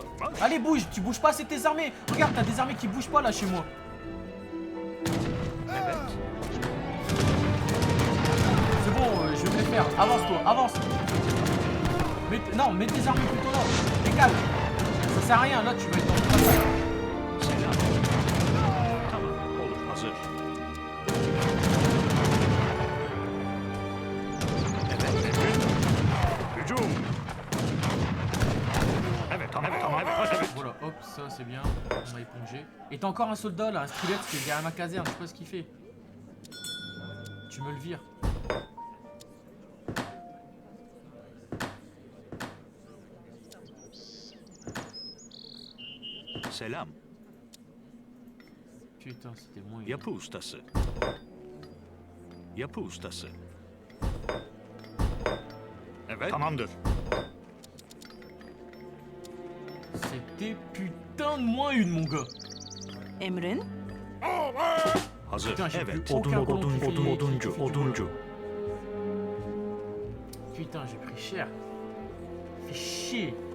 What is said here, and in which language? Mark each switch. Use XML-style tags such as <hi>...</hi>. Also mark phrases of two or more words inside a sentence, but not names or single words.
<fr>Allez, bouge, tu bouges pas, c'est tes armées. Regarde, t'as des armées qui bougent pas là chez moi. C'est bon, je vais me les faire. Avance-toi, avance. Non, mets tes armées plutôt là. Décale. Ça sert à rien, là, tu vas être dans le bataille.</fr> <tr>Selam. Tamam. Olur. Hazır. Evet. Emrin. Hücum. Evet. Tamam. Evet.</tr> <fr>Voilà, hop, ça c'est bien. On va éponger. Et t'as encore un soldat là, un Strilet qui est derrière ma caserne, je sais pas ce qu'il fait. Tu me le vires.</fr> <tr>Selam.</tr> <fr>Putain, c'était moins.</fr> <tr>Yapı ustası. Yapı ustası. Evet. Tamamdır.</tr> <fr>C'était putain de moins une, mon gars.</fr> <tr>Emrin, Hazır.</tr> <fr>Putain, j'ai</fr> <tr>Evet.</tr> <fr>plus aucun colon qui fait-</fr> <tr>Oduncu.</tr> <fr>qui fait du</fr> <tr>Oduncu.</tr> <fr>Putain, j'ai pris cher. Fais chier.</fr>